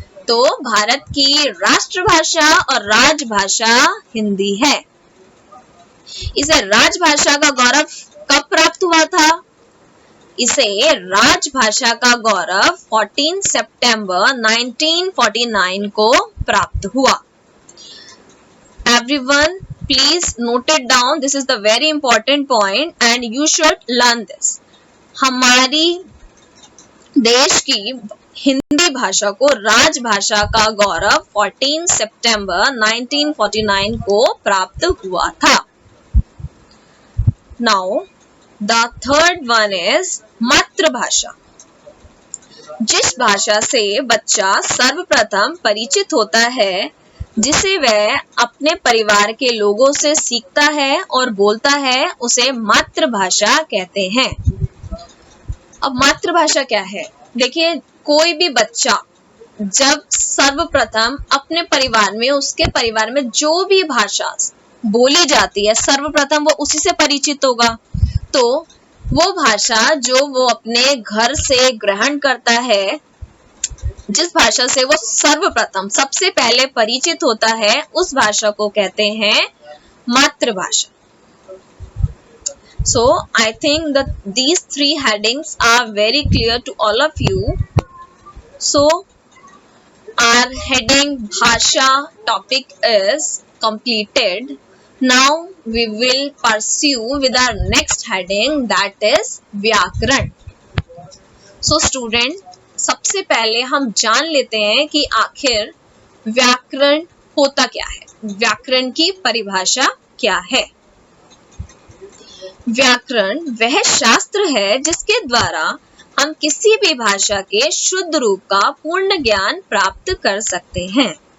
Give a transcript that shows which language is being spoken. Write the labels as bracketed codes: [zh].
[hi] तो भारत की राष्ट्रभाषा और राजभाषा हिंदी है। इसे राजभाषा का गौरव कब प्राप्त हुआ था? इसे राजभाषा का गौरव 14 सितंबर 1949 को प्राप्त हुआ। [en] Everyone, please note it down. This is the very important point and you should learn this. [hi] हमारी देश की हिंदी भाषा को राजभाषा का गौरव 14 सितंबर 1949 को प्राप्त हुआ था। [en] Now, the third one is matribhasha. [hi] जिस भाषा से बच्चा सर्वप्रथम परिचित होता है, जिसे वह अपने परिवार के लोगों से सीखता है और बोलता है, उसे मातृभाषा कहते हैं। अब मातृभाषा क्या है? देखिए, कोई भी बच्चा जब सर्वप्रथम अपने परिवार में, उसके परिवार में जो भी भाषा बोली जाती है, सर्वप्रथम वो उसी से परिचित होगा। तो वो भाषा जो वो अपने घर से ग्रहण करता है, जिस भाषा से वो सर्वप्रथम सबसे पहले परिचित होता है, उस भाषा को कहते हैं मातृभाषा। [en] So I think that these three headings are very clear to all of you. So our heading bhasha topic is completed. Now we will pursue with our next heading, that is vyakaran. So student, [hi] सबसे पहले हम जान लेते हैं कि आखिर व्याकरण होता क्या है, व्याकरण की परिभाषा क्या है। व्याकरण वह शास्त्र है जिसके द्वारा हम किसी भी भाषा के शुद्ध रूप का पूर्ण ज्ञान प्राप्त कर सकते हैं।